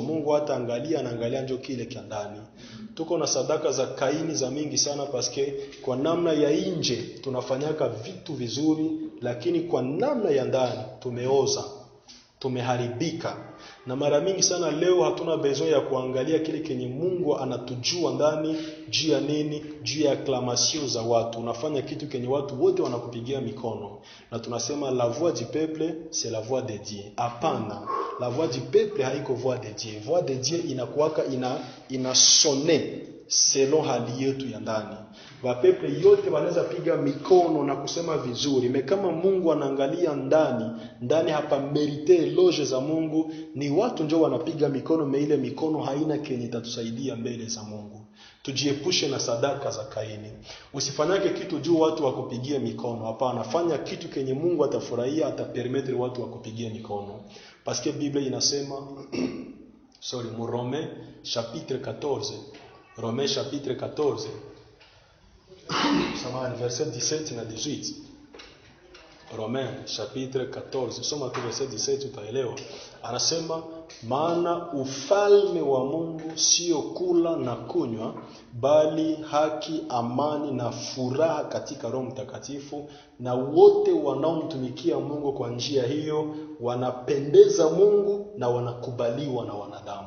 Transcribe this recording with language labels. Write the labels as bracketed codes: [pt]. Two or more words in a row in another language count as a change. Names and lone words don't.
[sw] Mungu hata anaangalia ndio kile kia ndani. Tuko na sadaka za Kaini za mingi sana paske kwa namna ya nje tunafanyaka vitu vizuri, lakini kwa namna ya ndani tumeoza, tumeharibika. Na mara mingi sana leo hatuna besoin ya kuangalia kile kenye Mungu anatujua ndani juu ya nini, juu ya acclamation za watu. Unafanya kitu kenye watu wote wanakupigia mikono na tunasema [fr] la voix du peuple c'est la voix de Dieu. Hapana, La voix du peuple haiko voix de Dieu. Voix de Dieu [sw] inakuwaka ina [fr] sonne selon [sw] hali yetu ya ndani. Wapeple yote wanaweza piga mikono na kusema vizuri, me kama Mungu anaangalia ndani hapa [fr] merite eloge [sw] za Mungu, ni watu ndio wanapiga mikono, me ile mikono haina kenye itatusaidia mbele za Mungu. Tujiepushe na sadaka za Kaini. Usifanyake kitu juu watu wakupigie mikono. Hapana, fanya kitu kenye Mungu atafurahia, atapermettre watu wakupigie mikono. [fr] Parce que [sw] Bible inasema mu Romains chapitre 14. [fr] Romains chapitre 14. Verset 17 na 18. [sw] Romains chapitre 14. Soma tu verset 17 utaelewa. Anasema maana ufalme wa Mungu sio kula na kunywa, bali haki, amani na furaha katika Roho Mtakatifu, na wote wanaomtumikia Mungu kwa njia hiyo wanapendeza Mungu na wanakubaliwa na wanadamu.